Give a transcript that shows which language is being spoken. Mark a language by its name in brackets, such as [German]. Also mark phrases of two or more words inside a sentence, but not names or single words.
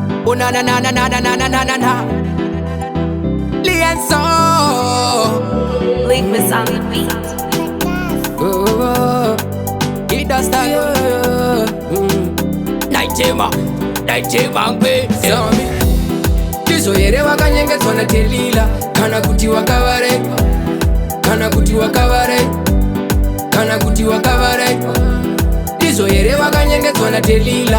[English] Oh na na na na na na na na na na. Lienzo. Link was on the beat. Oh, he does that. [Shona] Naijema ngwe. Zombie. Tizoyerewa kanyengedzwa na Delila. Kana kuti wakavare. Kana kuti wakavare. Kana kuti wakavare. Tizoyerewa kanyengedzwa na Delila.